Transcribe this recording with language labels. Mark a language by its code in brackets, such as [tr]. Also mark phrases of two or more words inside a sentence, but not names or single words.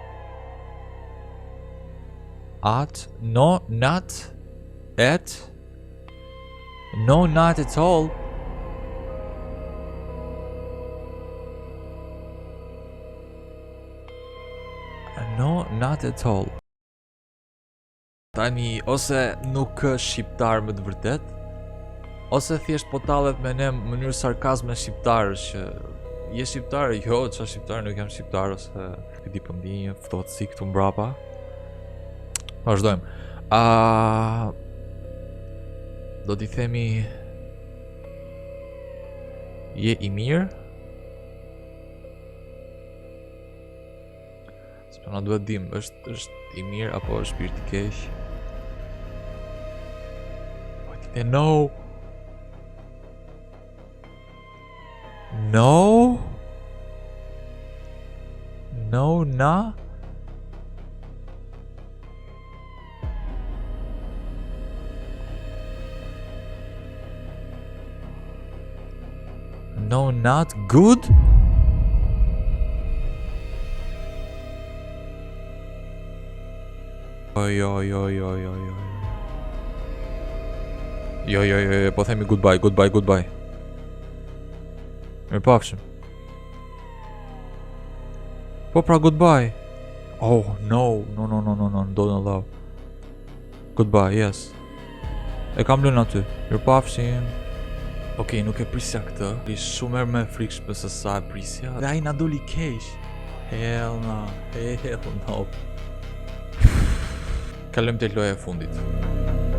[en] At, no, not. At. No, not at all. No, not at all. [sq] Tani, ose nuk është shqiptar me të vërtet, ose thjesht po tallet me ne në mënyrë sarkazme shqiptarësh që je shqiptar, jo, çfarë shqiptar, nuk jam shqiptar ose e di po ndjenjë ftohtësi këtu mbrapa. Vazhdojmë. Do t'i themi je i mirë? S'po na duhet dim, është i mirë apo është shpirt i keq? Po ti the no. [en] No? No, na? No, not good? [sq] Jo, po themi goodbye. Mirëpafshim. Po pra goodbye. [en] Oh, no, don't allow. Goodbye, yes. [sq] E kam lënë aty. Mirëpafshim. Okej, nuk e prisja këtë. Ishtë shumë herë më e frikshme se sa e prisja. Dhe ai na doli keq. [en] Hell no. [sq] Kalojmë te loja e fundit.